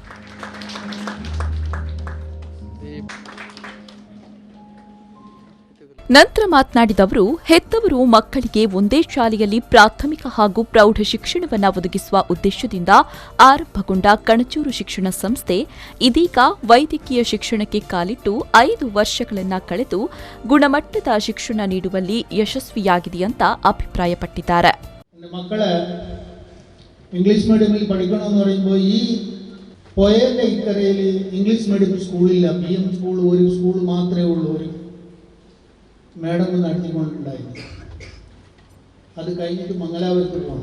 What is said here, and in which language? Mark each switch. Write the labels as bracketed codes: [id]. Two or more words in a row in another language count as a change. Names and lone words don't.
[kn] ನಂತರ ಮಾತನಾಡಿದ ಅವರು, ಹೆತ್ತವರು ಮಕ್ಕಳಿಗೆ ಒಂದೇ ಶಾಲೆಯಲ್ಲಿ ಪ್ರಾಥಮಿಕ ಹಾಗೂ ಪ್ರೌಢ ಶಿಕ್ಷಣವನ್ನು ಒದಗಿಸುವ ಉದ್ದೇಶದಿಂದ ಆರಂಭಗೊಂಡ ಕಣಚೂರು ಶಿಕ್ಷಣ ಸಂಸ್ಥೆ ಇದೀಗ ವೈದ್ಯಕೀಯ ಶಿಕ್ಷಣಕ್ಕೆ ಕಾಲಿಟ್ಟು 5 ವರ್ಷಗಳನ್ನು ಕಳೆದು ಗುಣಮಟ್ಟದ ಶಿಕ್ಷಣ ನೀಡುವಲ್ಲಿ ಯಶಸ್ವಿಯಾಗಿದೆ ಅಂತ ಅಭಿಪ್ರಾಯಪಟ್ಟಿದ್ದಾರೆ. [ml] മക്കളെ ഇംഗ്ലീഷ് മീഡിയത്തിൽ പഠിക്കണമെന്ന് പറയുമ്പോൾ ഈ പോയതിൻ്റെ ഇക്കരയിൽ [en] English medium [ml] സ്കൂളില്ല. PM സ്കൂൾ ഒരു സ്കൂൾ മാത്രമേ ഉള്ളൂ. ഒരു മേഡം നടത്തിക്കൊണ്ടുണ്ടായിരുന്നു. അത് കഴിഞ്ഞിട്ട് മംഗലാപുരത്ത് പോകണം.